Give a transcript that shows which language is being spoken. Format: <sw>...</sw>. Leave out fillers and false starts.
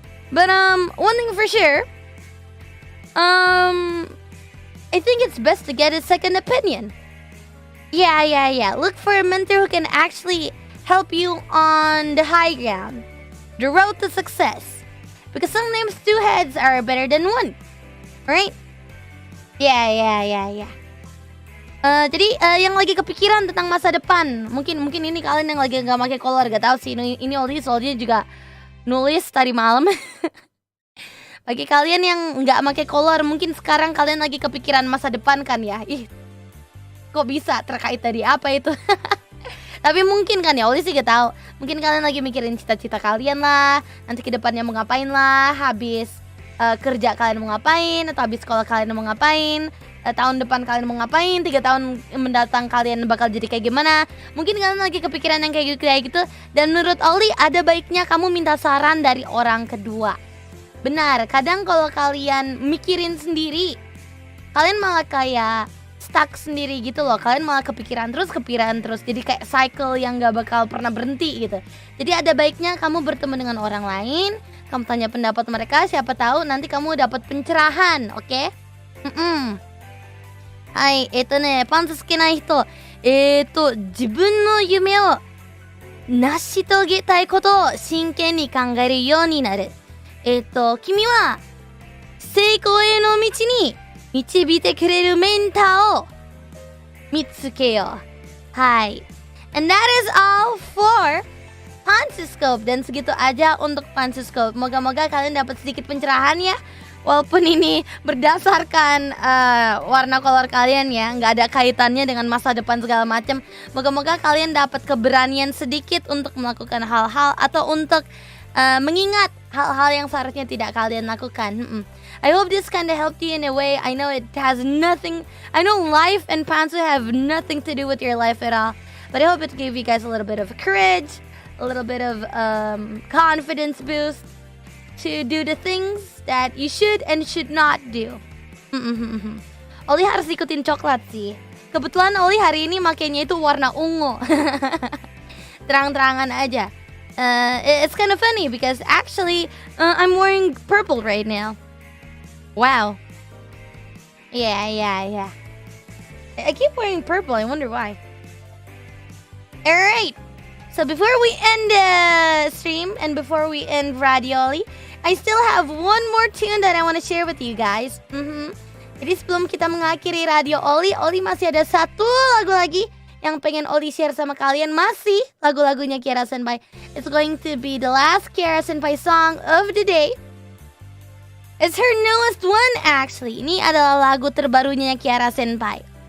<en>But one thing for sure, I think it's best to get a second opinion. Yeah. Look for a mentor who can actually help you on the high ground, the road to success. Because sometimes two heads are better than one, right? Yeah.</en> <id>Jadi yang lagi kepikiran tentang masa depan, mungkin ini kalian yang lagi nggak pakai kolor, gak tahu sih. Ini Ollie soalnya juga nulis tadi malam. Bagi kalian yang nggak pakai kolor, mungkin sekarang kalian lagi kepikiran masa depan kan ya? Ih, kok bisa terkait tadi apa itu? Tapi mungkin kan ya, Ollie sih gak tahu. Mungkin kalian lagi mikirin cita-cita kalian lah, nanti kedepannya mau ngapain lah, habis kerja kalian mau ngapain, atau habis sekolah kalian mau ngapain, tahun depan kalian mau ngapain, 3 tahun mendatang kalian bakal jadi kayak gimana. Mungkin kalian lagi kepikiran yang kayak gitu. Dan menurut Ollie ada baiknya kamu minta saran dari orang kedua. Benar, kadang kalau kalian mikirin sendiri, kalian malah kayak stuck sendiri gitu loh. Kalian malah kepikiran terus. Jadi kayak cycle yang gak bakal pernah berhenti gitu. Jadi ada baiknya kamu bertemu dengan orang lain, kamu tanya pendapat mereka, siapa tahu nanti kamu dapat pencerahan, oke?</id> <ja>Hai, pantsu sukenai hito, 自分の夢を成し遂げたいことを真剣に考えるようになる。君は成功への道に導いてくれるメンターを見つけよう。はい。</ja> <en>And that is all for Pansuscope.</en> <id>Dan segitu aja untuk Pansuscope. Moga-moga kalian dapat sedikit pencerahan ya. Walaupun ini berdasarkan warna kolor kalian ya, nggak ada kaitannya dengan masa depan segala macam. Moga-moga kalian dapat keberanian sedikit untuk melakukan hal-hal atau untuk mengingat hal-hal yang seharusnya tidak kalian lakukan.</id> <en>I hope this kind of helped you in a way. I know it has nothing. I know life and Pantsu have nothing to do with your life at all. But I hope it gave you guys a little bit of courage, a little bit of confidence boost to do the things that you should and should not do.</en> <id>Ollie harus ikutin coklat sih. Kebetulan Ollie hari ini makainya itu warna ungu. Terang-terangan aja.</id> <en>It's kind of funny because actually I'm wearing purple right now. Wow. Yeah. I keep wearing purple. I wonder why. Alright. So before we end the stream and before we end RADIOLLIE, I still have one more tune that I want to share with you guys.</en> <id>Jadi sebelum kita mengakhiri RADIOLLIE, Ollie masih ada satu lagu lagi yang pengen Ollie share sama kalian. Masih lagu-lagunya Kiara Senpai.</id> <en>It's going to be the last Kiara Senpai song of the day. It's her newest one actually.</en> <id>Ini adalah lagu terbarunya Kiara Senpai.</id>